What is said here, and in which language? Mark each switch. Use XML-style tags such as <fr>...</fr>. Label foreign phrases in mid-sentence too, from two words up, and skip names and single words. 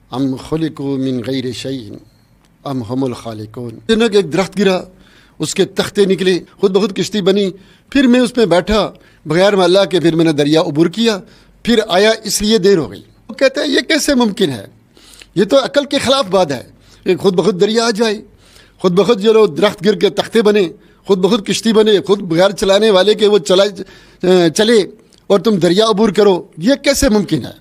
<ar>ام خلقوا من غیر شیء ام هم الخالقون.</ar> <ur>کہ ایک درخت گرا، اس کے تختے نکلے، خود بخود کشتی بنی، پھر میں اس میں بیٹھا بغیر اللہ کے، پھر میں نے دریا عبور کیا، پھر آیا اس لیے دیر ہو گئی. وہ کہتے ہیں یہ کیسے ممکن ہے؟ یہ تو عقل کے خلاف بات ہے کہ خود بخود دریا آ جائے، خود بخود جو لوگ درخت گر کے تختے بنے، خود بخود کشتی بنے، خود بغیر چلانے والے کے وہ چلے اور تم دریا عبور کرو، یہ کیسے ممکن ہے؟</ur>